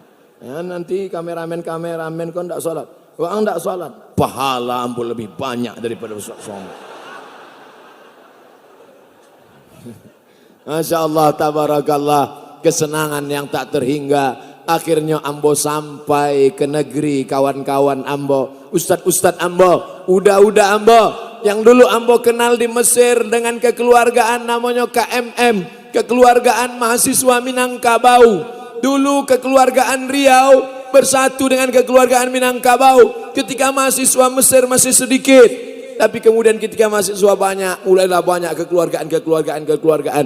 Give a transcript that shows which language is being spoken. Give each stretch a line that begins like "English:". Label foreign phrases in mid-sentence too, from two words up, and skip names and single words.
Indonesian: Ya, nanti kameramen kau tidak sholat. Orang tidak sholat, pahala ambo lebih banyak daripada sholat.
Arabic: ما شاء الله تبارك الله,
Indonesian: kesenangan yang tak terhingga. Akhirnya ambo sampai ke negeri kawan-kawan ambo, ustad-ustad ambo, udah ambo, yang dulu ambo kenal di Mesir dengan kekeluargaan namanya KMM, kekeluargaan mahasiswa Minangkabau. Dulu kekeluargaan Riau bersatu dengan kekeluargaan Minangkabau ketika mahasiswa Mesir masih sedikit. Tapi kemudian ketika mahasiswa banyak, mulailah banyak kekeluargaan.